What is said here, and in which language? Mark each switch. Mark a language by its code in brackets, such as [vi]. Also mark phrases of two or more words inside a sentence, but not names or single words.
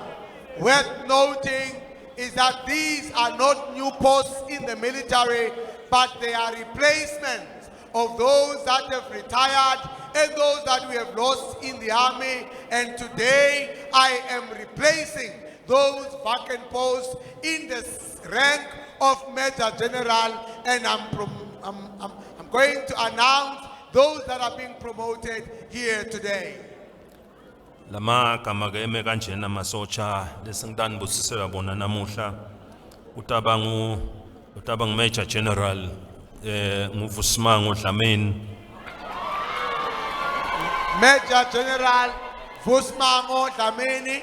[en] Worth noting is that these are not new posts in the military, but they are replacements of those that have retired and those that we have lost in the army. And today I am replacing those vacant posts in the rank of Major General, and I'm going to announce those that are being promoted here today. [ss] Lama kamaga eme kanjena masotsha lesingitani busisela bona namuhla utabang Major General nguVusimango Dlamini. Major General Vusimango Dlamini.